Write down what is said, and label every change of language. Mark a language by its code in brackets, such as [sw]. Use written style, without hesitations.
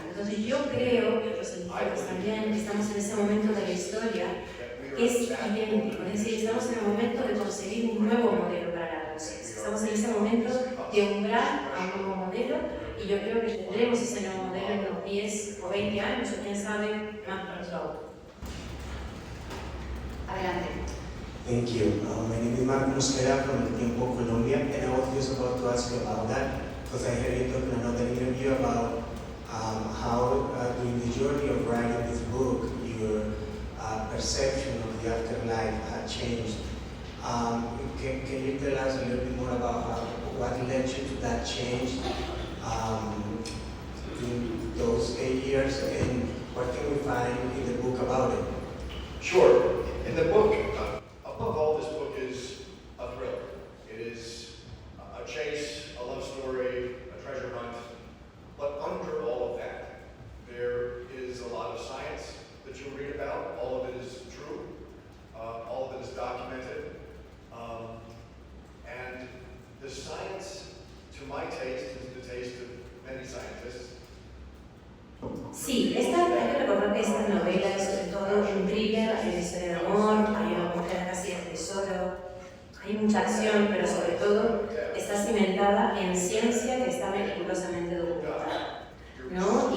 [es] Entonces yo creo que los científicos también estamos en ese momento de la historia que es idéntico, es decir, estamos en el momento de conseguir un nuevo modelo para la conciencia, estamos en ese momento de umbral a un nuevo modelo y yo creo que tendremos ese nuevo modelo en unos 10 o 20 años o quién sabe más pronto. Adelante. [en] Thank you. My name is Marco Mosquera from El Tiempo, Colombia, and I was just about to ask you about that. Because I heard you talking in another interview about how during the journey of writing this book, your perception of the afterlife had changed. Can you tell us a little bit more about what led you to that change in those 8 years, and what can we find in the book about it? Sure. In the book, above all, this book is a thriller. It is a chase, a love story, a treasure hunt. But under all of that, there is a lot of science that you'll read about. All of it is true. All of it is documented. And the science, to my taste, is the taste of many scientists. [es] Sí, hay que recordar que esta novela es sobre todo un thriller, hay una historia de amor, hay una mujer casi de tesoro, hay mucha acción, pero sobre todo está cimentada en ciencia que está meticulosamente documentada, ¿no?